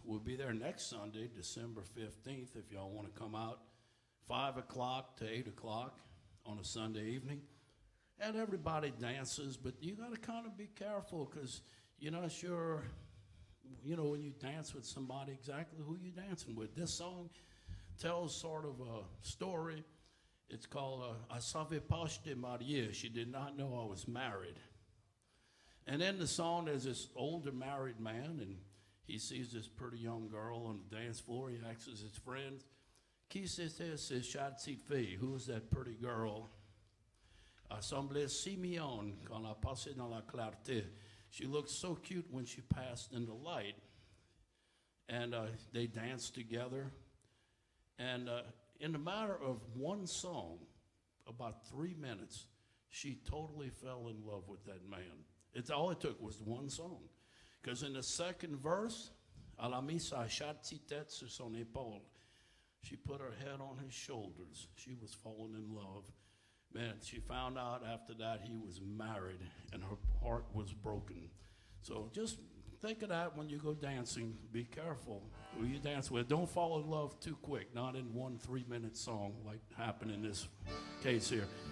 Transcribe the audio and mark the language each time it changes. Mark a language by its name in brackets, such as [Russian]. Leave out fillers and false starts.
[English] We'll be there next Sunday, December 15th, if y'all want to come out, 5 o'clock to 8 o'clock on a Sunday evening. And everybody dances, but you got to kind of be careful because you're not sure, when you dance with somebody, exactly who you're dancing with. This song tells sort of a story. It's called I savais pas j'étais marié. She did not know I was married. And in the song, there's this older married man, and he sees this pretty young girl on the dance floor. He asks his friends, [French] Qui c'était cette petite fille? [English] Who is that pretty girl? [French] Elle semblait si mignonne quand elle passait dans la clarté. [English] She looked so cute when she passed in the light. And they danced together. And in a matter of one song, about 3 minutes, she totally fell in love with that man. All it took was one song. Because in the second verse, [French] elle a mis sa petite tête sur son épaule. [English] She put her head on his shoulders. She was falling in love. Man, she found out after that he was married, and her heart was broken. So just think of that when you go dancing. Be careful who you dance with. Don't fall in love too quick, not in 1 3-minute song like happened in this case here.